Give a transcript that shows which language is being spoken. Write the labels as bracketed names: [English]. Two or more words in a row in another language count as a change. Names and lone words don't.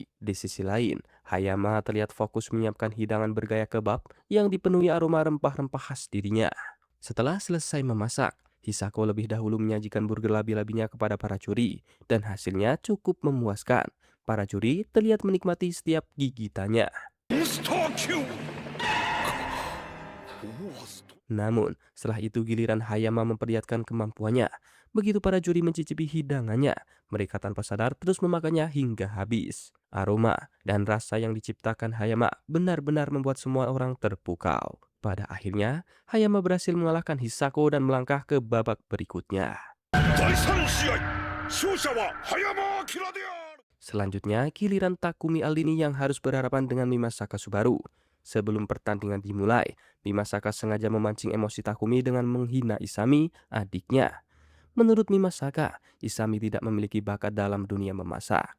[Indonesian] Di sisi lain, Hayama terlihat fokus menyiapkan hidangan bergaya kebab yang dipenuhi aroma rempah-rempah khas dirinya. Setelah selesai memasak, Hisako lebih dahulu menyajikan burger labi-labinya kepada para juri, dan hasilnya cukup memuaskan. Para juri terlihat menikmati setiap gigitannya. [Japanese] スター級 [Indonesian] Namun, setelah itu giliran Hayama memperlihatkan kemampuannya. Begitu para juri mencicipi hidangannya, mereka tanpa sadar terus memakannya hingga habis. Aroma dan rasa yang diciptakan Hayama benar-benar membuat semua orang terpukau. Pada akhirnya, Hayama berhasil mengalahkan Hisako dan melangkah ke babak berikutnya. [Japanese] 第3試合勝者は葉山明である [Indonesian] Selanjutnya, giliran Takumi Aldini yang harus berhadapan dengan Mimasa Kasubaru. Sebelum pertandingan dimulai, Mimasaka sengaja memancing emosi Takumi dengan menghina Isami, adiknya. Menurut Mimasaka, Isami tidak memiliki bakat dalam dunia memasak.